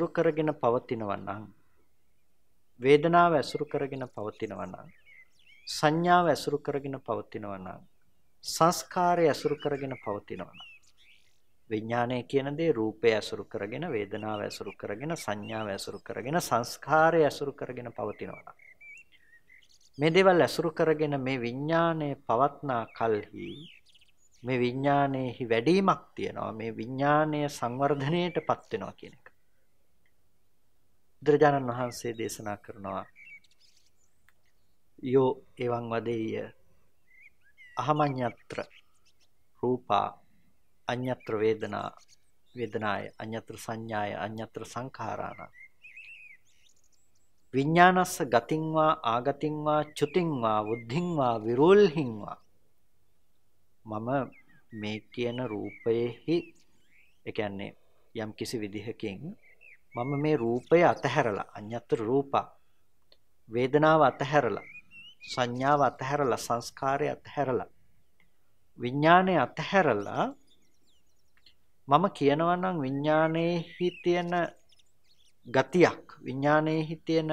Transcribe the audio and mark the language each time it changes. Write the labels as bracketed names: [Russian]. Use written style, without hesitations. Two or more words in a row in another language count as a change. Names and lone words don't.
[Sinhala] කරගෙන පවතිනවා නම්, වේදනාව ඇසුරු කරගෙන පවතිනවා නම්, සංඥාව ඇසුරු කරගෙන පවතිනවා නම්, සංස්කාරය ඇසුරු කරගෙන පවතිනවා නම්, විඥානය කියන දේ රූපය ඇසුරු කරගෙන, වේදනාව ඇසුරු කරගෙන, සංඥාව ඇසුරු කරගෙන, සංස්කාරය ඇසුරු කරගෙන පවතිනවා නම්, මේ දේවල් ඇසුරු කරගෙන මේ විඥානය පවත්නා කල්හි මේ විඥානයේහි වැඩිමක් තියෙනවා. මේ විඥානය සංවර්ධනයටපත් වෙනවා කියන එක. බුදුරජාණන් වහන්සේ දේශනා කරනවා [Pali] යෝ එවං වදෙය්‍ය අහමඤ්ඤත්‍ර රූපා අඤ්ඤත්‍ර වේදනා වේදනාය අඤ්ඤත්‍ර සංඥාය අඤ්ඤත්‍ර සංඛාරාණ විඥානස්ස ගතින් වා ආගතින් වා චුතින් වා බුද්ධින් වා විරෝල්හින් වා [Sinhala] මම මේ කියන රූපයේහි ඒ කියන්නේ යම් කිසි විදිහකින් මම මේ රූපය අතහැරලා [Pali] අඤ්ඤතර රූපා [Sinhala] වේදනාව අතහැරලා සංඥාව අතහැරලා සංස්කාරය අතහැරලා විඥානය අතහැරලා මම කියනවා නම් විඥානයේහි තියෙන ගතියක් විඥානයේහි තියෙන